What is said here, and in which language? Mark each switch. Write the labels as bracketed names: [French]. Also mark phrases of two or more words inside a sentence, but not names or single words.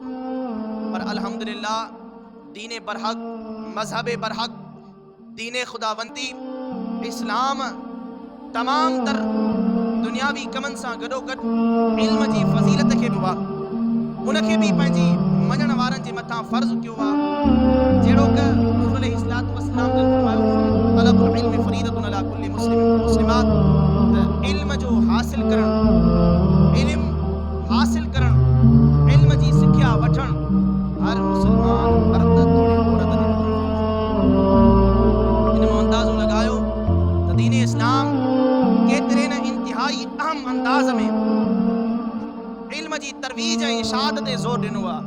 [Sindhi] पर अल्हम्दुलिल्लाह दीन बरहक़, मज़हब बरहक़, दीन खुदावंदी इस्लाम तमाम तर दुनियावी कमनि सां गॾोगॾु इल्म जी फ़ज़ीलत खे बि उनखे बि पंहिंजी मञण वारनि जे मथां फ़र्ज़ कयो आहे। जहिड़ो कि हुज़ूर [Arabic] عليه الصلاة والسلام [Sindhi] जन फरमायो [Arabic] طلب العلم فريضة على كل مسلم ومسلمات, [Sindhi] त इल्म जो हासिल करण, इल्म हासिल करण, इल्म जी सिख्या वठण हर मुसलमान मर्द तोड़े औरत जे मथां इन में अंदाज़ो लगायो त दीन इस्लाम केतिरे न इंतिहाई अहम अंदाज़ में इल्म जी तरवीज ऐं इशाअत ते ज़ोर ॾिनो आहे।